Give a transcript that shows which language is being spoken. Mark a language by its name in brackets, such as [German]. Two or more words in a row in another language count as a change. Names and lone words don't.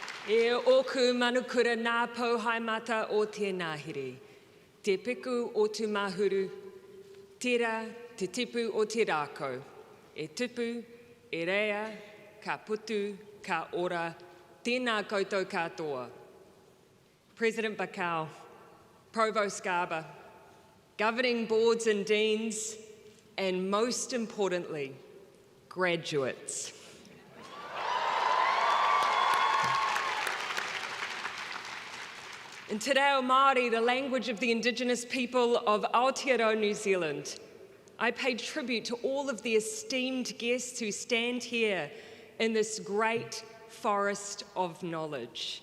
[Māori] E oku manukura nā pauhaimata o tēnā here. Te piku o tu mahuru, tira te tipu o te rākau. E tipu, e rea, ka putu, ka ora, tēnā koutou katoa. [English] President Bakau, Provost Garber, governing boards and deans, and most importantly, graduates. In Te Reo Māori, the language of the Indigenous people of Aotearoa, New Zealand, I pay tribute to all of the esteemed guests who stand here in this great forest of knowledge.